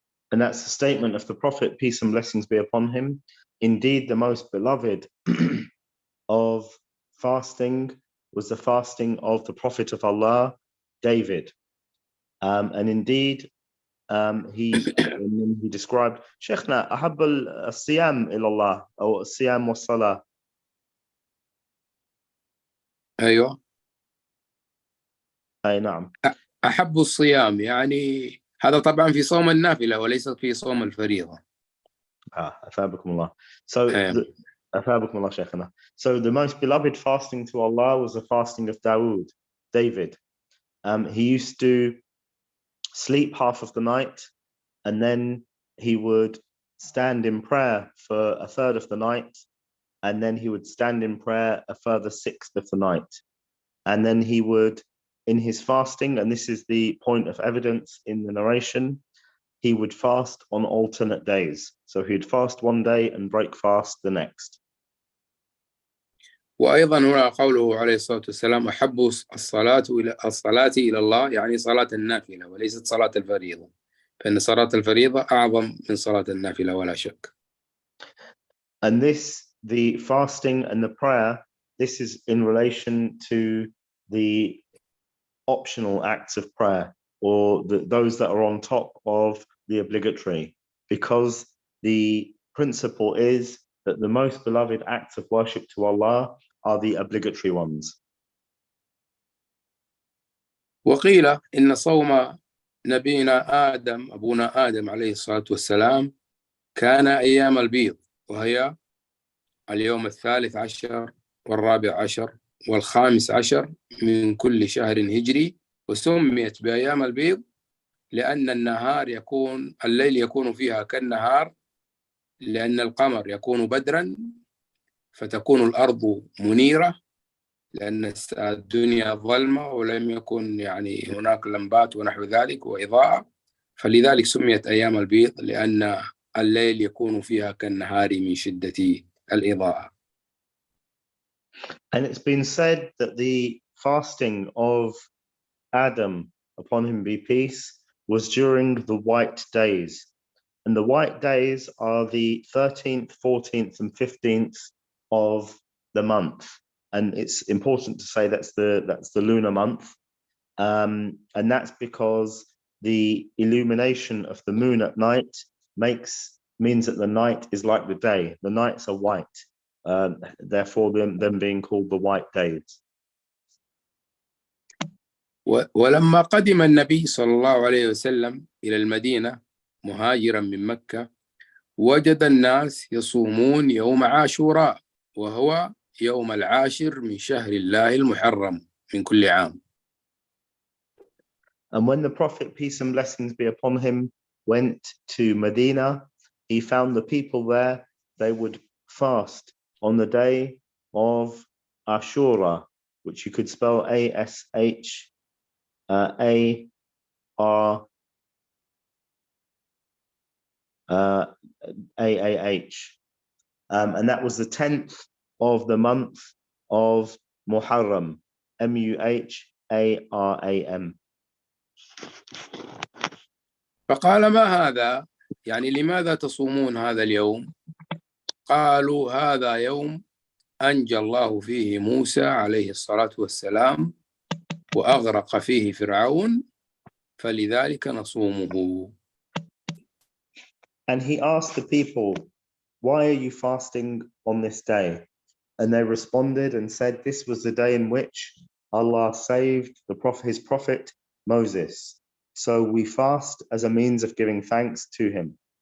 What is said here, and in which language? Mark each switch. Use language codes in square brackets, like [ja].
[en] And that's the statement of the Prophet, peace and blessings be upon him. Indeed, the most beloved of fasting was the fasting of the Prophet of Allah, David. And indeed, he described, [ar] Sheikhna, أحب الصيام إلى الله أو الصيام والصلاة. أيوة. أي نعم. أحب الصيام يعني هذا طبعا في صوم النافلة وليس في صوم الفريضة. أثابكم الله. أثابكم الله شيخنا. [en] So the most beloved fasting to Allah was the fasting of David. He used to sleep half of the night, and then he would stand in prayer for a third of the night, and then he would stand in prayer a further sixth of the night. And then he would, in his fasting, and this is the point of evidence in the narration, he would fast on alternate days. So he'd fast one day and break fast the next. [ar] وأيضا هنا قوله عليه الصلاة والسلام: أحب الصلاة إلى الله يعني صلاة النافلة وليست صلاة الفريضة، فإن صلاة الفريضة أعظم من صلاة النافلة ولا شك. [en] And this, the fasting and the prayer, this is in relation to the optional acts of prayer, or those that are on top of the obligatory, because the principle is that the most beloved acts of worship to Allah are the obligatory ones. [ar] وقيل إن صوم نبينا آدم أبونا آدم عليه الصلاة والسلام كان أيام البيض، وهي اليوم 13 و14 و15 من كل شهر هجري، وسميت بأيام البيض لأن الليل يكون فيها كالنهار، لأن القمر يكون بدرا فتكون الأرض منيرة، لأن الدنيا ظلمة ولم يكن يعني هناك لمبات ونحو ذلك وإضاءة، فلذلك سميت أيام البيض لأن الليل يكون فيها كالنهار من شدة الإضاءة. [en] And it's been said that the fasting of Adam, upon him be peace, was during the white days. And the white days are the 13th, 14th, and 15th of the month. And it's important to say that's the lunar month. And that's because the illumination of the moon at night means that the night is like the day. The nights are white. Therefore, them being called the white days. [ar] ولما قدم النبي صلى الله عليه وسلم إلى المدينة مهاجرا من مكة، وجد الناس يصومون يوم عاشوراء، وهو يوم العاشر من شهر الله المحرم من كل عام. [en] And when the Prophet, peace and blessings be upon him, went to Medina, he found the people there, they would fast on the day of Ashura, which you could spell A-S-H A-R-A-A-H. And that was the 10th of the month of Muharram, M-U-H-A-R-A-M. [ar] فقال ما هذا؟ يعني لماذا تصومون هذا اليوم؟ قالوا هذا يوم أنجى الله فيه موسى عليه الصلاة والسلام وأغرق فيه فرعون فلذلك نصومه. [en] And he asked the people, why are you fasting on this day? And they responded and said, this was the day in which Allah saved his prophet Moses. So we fast as a means of giving thanks to him.